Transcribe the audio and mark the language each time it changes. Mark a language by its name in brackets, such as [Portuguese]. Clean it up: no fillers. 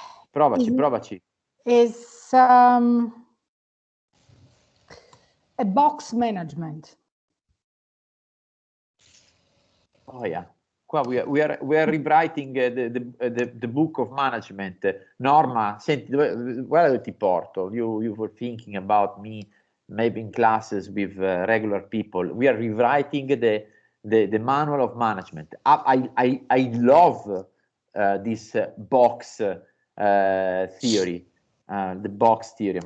[Italian] provaci. [English] It's a box management. Oh yeah. [Italian] Qua [English] we are rewriting the book of management. [Italian] Norma, senti, guarda dove ti porto. [English] You were thinking about me maybe in classes with regular people. We are rewriting the manual of management. I love this box theory, the box theory.